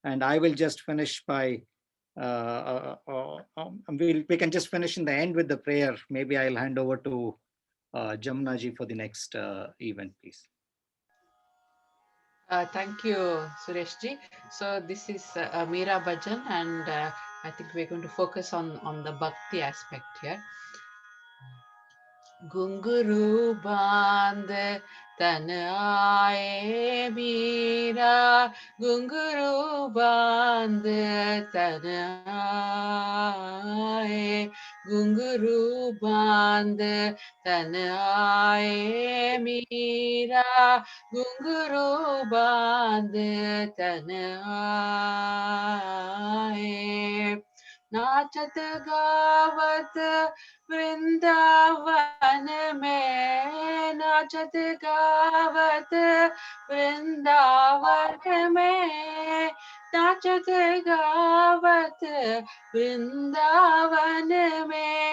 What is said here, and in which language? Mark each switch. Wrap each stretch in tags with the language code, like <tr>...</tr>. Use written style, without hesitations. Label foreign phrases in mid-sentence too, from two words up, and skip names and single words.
<en>And I will just finish by, we can just finish in the end with the prayer. Maybe I'll hand over to Jamna ji for the next event, please. Thank you, Suresh ji. So this is Meera Bhajan, and I think we're going to focus on the bhakti aspect here.</en> <hi>घुंगरू बंद तन आए मीरा, घुंगरू बंद तन आए, घुंगरू बंद तन आए मीरा, घुंगरू बंद तन आए. नाचत गावत वृंदावन में, नाचत गावत वृंदावन में, नाचत गावत वृंदावन में,</hi>